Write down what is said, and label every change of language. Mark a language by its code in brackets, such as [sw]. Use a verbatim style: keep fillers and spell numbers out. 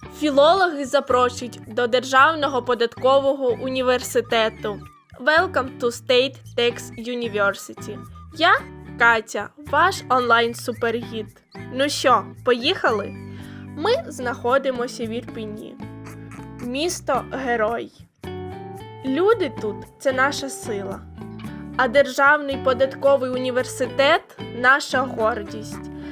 [uk] Філологи запрошують до Державного податкового університету. [en] Welcome to State Tax University. [uk] Я Катя, ваш онлайн-супергід. Ну що, поїхали? Ми знаходимося в Ірпіні. Місто-герой. Люди тут – це наша сила. А Державний податковий університет – наша гордість.